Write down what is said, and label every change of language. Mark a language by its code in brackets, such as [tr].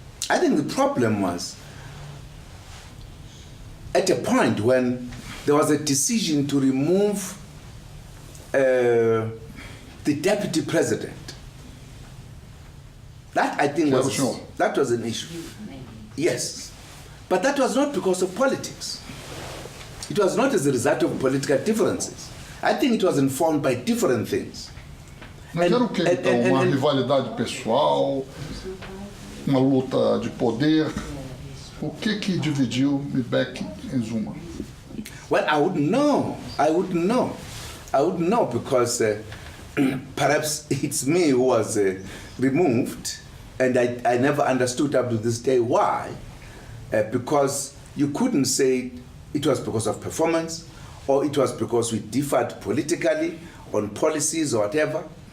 [en] I think the problem was at a point when there was a decision to remove the deputy president. That I think that was an issue. Yes, but that was not because of politics. It was not as a result of political differences. I think it was informed by different things. [pt] Mas era o quê, então? Uma rivalidade pessoal, uma luta de poder? O que dividiu Mbeki e Zuma? [en] Well, I wouldn't know because perhaps it's me who was removed, and I never understood up to this day why. Because you couldn't say it was because of performance, or it was because we differed politically on policies or whatever.